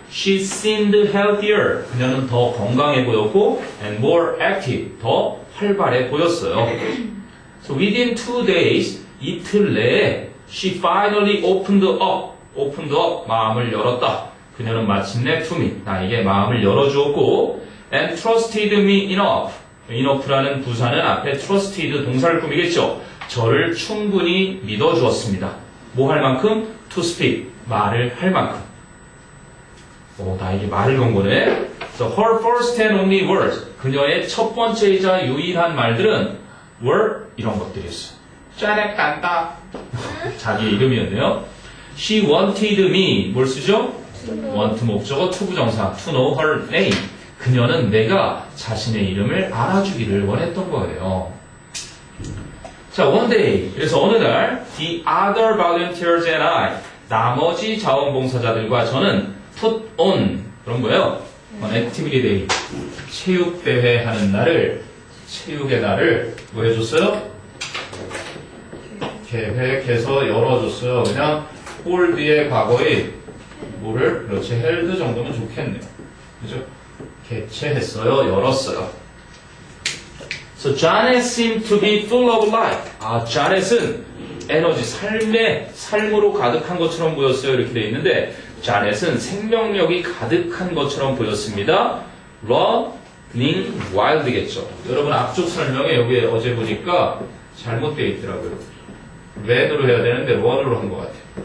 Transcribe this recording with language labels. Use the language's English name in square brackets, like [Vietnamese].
[English] She seemed healthier. [Korean] 그녀는 더 건강해 보였고 [English] and more active. [Korean] 더 활발해 보였어요. [English] So within 2 days, [Korean] 이틀 내에 [English] she finally opened up, [Korean] 마음을 열었다. 그녀는 마침내 [English] to me, [Korean] 나에게 마음을 열어주었고 [English] and trusted me enough [Korean] 라는 부사는 앞에 trusted 동사를 꾸미겠죠. 저를 충분히 믿어주었습니다. 뭐 할 만큼? [English] to speak, [Korean] 말을 할 만큼. 나에게 말을 건 거네. [English] So her first and only words, [Korean] 그녀의 첫 번째이자 유일한 말들은 [English] were [Korean] 이런 것들이었어요. 짜렉단다. 자기 이름이었네요. [English] She wanted me, [Korean] 뭘 쓰죠? [English] want 목적어 to 부정사, to know her name. [Korean] 그녀는 내가 자신의 이름을 알아주기를 원했던 거예요. 자, [English] one day. [Korean] 그래서 어느 날, [English] the other volunteers and I, [Korean] 나머지 자원봉사자들과 저는 [English] put on, [Korean] 그런 거예요. [English] activity day. [Korean] 체육대회 하는 날을, 체육의 날을 뭐 해줬어요? 계획해서 열어줬어요. 그냥 홀드의 과거에 뭐를, 그렇지, held 정도면 좋겠네요. 그죠? 개최했어요. 열었어요. [English] So Janet seemed to be full of life. [Korean] Janet은 에너지, 삶으로 가득한 것처럼 보였어요. 이렇게 돼 있는데 Janet은 생명력이 가득한 것처럼 보였습니다. [English] Running wild겠죠. [Korean] 여러분 앞쪽 설명에 여기 어제 보니까 잘못되어 있더라고요. run으로 해야 되는데 run으로 한 것 같아요.